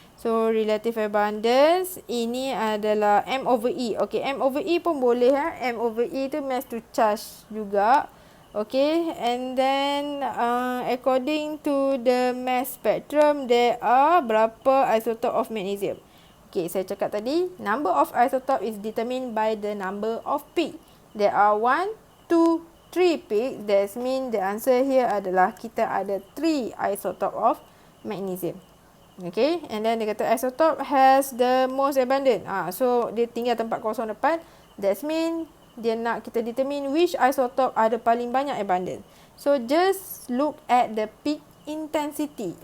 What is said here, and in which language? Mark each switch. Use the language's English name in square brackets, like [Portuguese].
[English] So relative abundance ini adalah M over E. Okay, M over E pun boleh M over E tu mass to charge juga. Okay, and then according to the mass spectrum, there are berapa isotope of magnesium. Okay, [Malay] saya cakap tadi, [English] number of isotope is determined by the number of peak. There are 1, 2, 3 peaks. That means the answer here [Malay] adalah kita ada [English] 3 isotope of magnesium. Okay, and then [Malay] dia kata [English] isotope has the most abundant. [Malay] So dia tinggal tempat kosong depan. [English] That means [Malay] dia nak kita [English] determine which isotope [Malay] ada paling banyak [English] abundant. So just look at the peak intensity.